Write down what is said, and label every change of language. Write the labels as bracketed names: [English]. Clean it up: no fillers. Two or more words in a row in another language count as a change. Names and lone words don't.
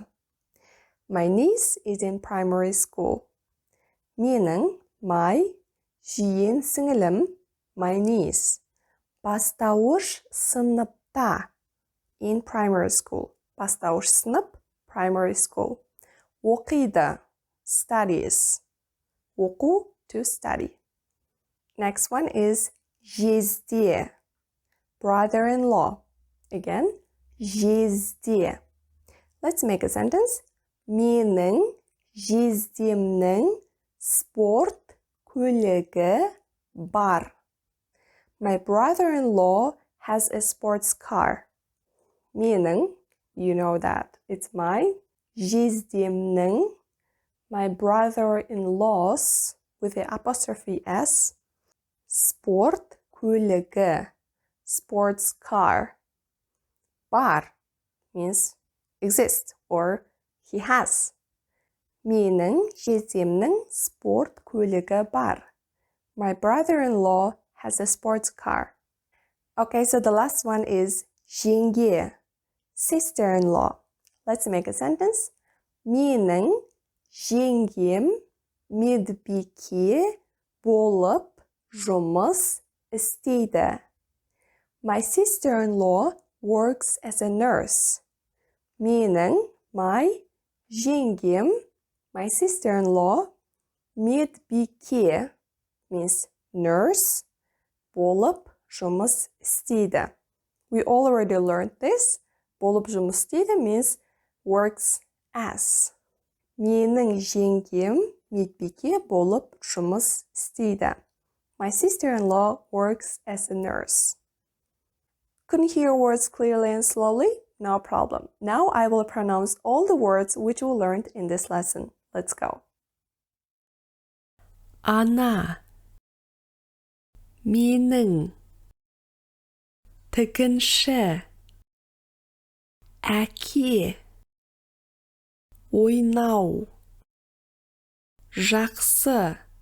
[English] My niece is in primary school. [Kazakh] Менің, my, жиен, сіңілім, [English] my niece. [Kazakh] Бастауыш сыныпта, [English] in primary school. [Kazakh] Бастауыш сынып, [English] primary school. [Kazakh] Оқиды, studies. Оқу, [English] to study. Next one is жезде, brother-in-law. Again, жезде. Let's make a sentence. [Kazakh] Менің жездемнің спорт көлігі бар. [English] My brother-in-law has a sports car. Менің, you know that, it's my. Жездемнің, my brother-in-law's, with the apostrophe S. [Kazakh] Спорт көлігі, [English] sports car. Бар means exist or he has. [Kazakh] Менің жездемнің спорт көлігі бар. [English] My brother-in-law has a sports car. Okay, so the last one is жеңге, sister-in-law. Let's make a sentence. [Kazakh] Менің жеңгем медбике болып жұмыс істейді. [English] My sister-in-law works as a nurse. Менің, my, жеңгем, my sister-in-law, медбике means nurse, [Kazakh] болып жұмыс істейді. [English] We already learned this. [Kazakh] Болып жұмыс істейді [English] means works as. [Kazakh] Менің жеңгем медбике болып жұмыс істейді. [English] My sister-in-law works as a nurse. Couldn't hear words clearly and slowly? No problem. Now I will pronounce all the words which we learned in this lesson. Let's go. [Kazakh] ана, менің, тігінші, әке, ойнау, жақсы,